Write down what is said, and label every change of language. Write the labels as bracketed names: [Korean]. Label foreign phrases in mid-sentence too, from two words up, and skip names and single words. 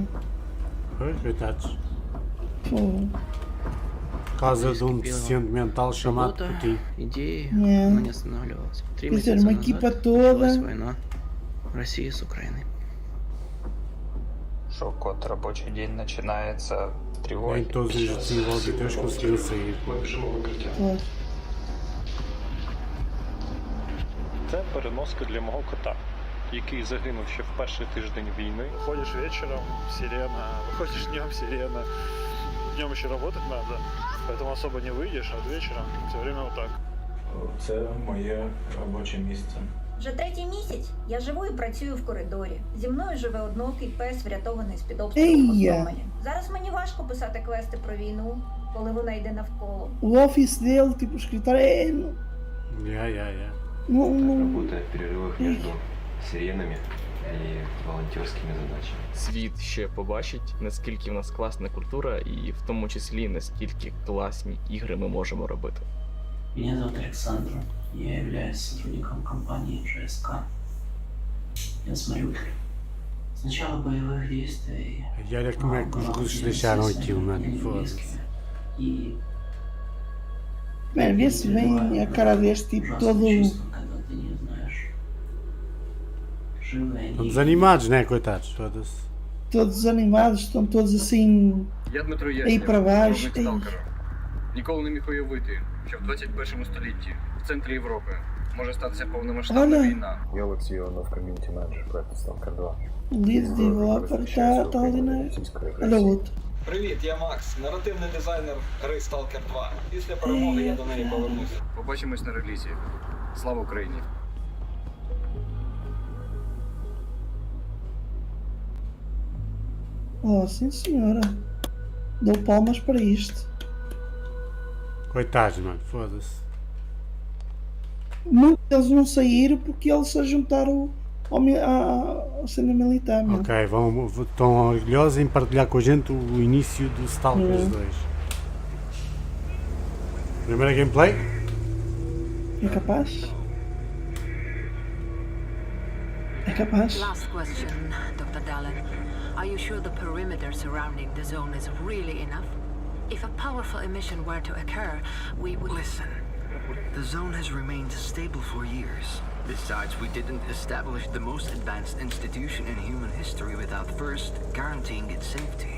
[Portuguese] Pois, coitados. Pô. Por causa de um deficiente mental chamado Putin. Quer dizer, uma equipa toda. [Russian] России с Украиной. Что код рабочий день начинается тревогой. Nem todos os desenvolvedores conseguiram sair. [Ukrainian] Це переноска для мого кота, який загинув ще в перший тиждень війни. [Russian] Ходишь вечером, сирена, выходишь днем, сирена. Днем еще работать надо, поэтому особо не выйдешь, а вечером все время вот так. [Ukrainian] Це моє робоче місце. Вже третій місяць я живу і працюю в коридорі. Зі мною живе одноокий пес, врятований з-під обстрілу Гостомелі. Зараз мені важко писати квести про війну, коли вона йде навколо. [Portuguese] O office dele, tipo, o escritório é... [Russian] Я. Работает в перерывах между сиренами [Ukrainian] і волонтерськими задачами. Світ ще побачить, наскільки в нас класна культура і в тому числі наскільки класні ігри ми можемо робити. [Russian] Меня зовут Александр. Я являюсь сотрудником компании ЖСК. Я с Мариуполя. С начала боевых действий... [Portuguese] Olha como é que os russos deixaram aquilo, mano. Foda-se. Mano, vê-se bem a cara deste tipo todo... Estão desanimados, né, coitados? Foda-se. Todos desanimados, estão todos assim... aí para baixo. [Ukrainian] Ніколи не міг уявити, що в 21 столітті в центрі Європи може статися повномасштабна війна. Я Олексій Іванов, ком'юніті менеджер проекту Stalker 2. [English] Lead developer [Portuguese] está ali na... Olha o outro. [Ukrainian] Привіт, я Макс, наративний дизайнер гри Stalker 2. Після перемоги я до неї повернуся. Побачимось на релізі. Слава Україні! [Portuguese] Oh, sim senhora. Dou palmas para isto. Coitados, mano, foda-se. Muitos deles não saíram porque eles se juntaram ao cena militar. Meu. Ok, estão orgulhosos em partilhar com a gente o início do Stalkers 2. Primeira gameplay? É capaz? É capaz? [English] Last question, Dr. Dallin. Are you sure the perimeter surrounding the zone is really enough? If a powerful emission were to occur, we would... Listen, the zone has remained stable for years. Besides, we didn't establish the most advanced institution in human history without first guaranteeing its safety.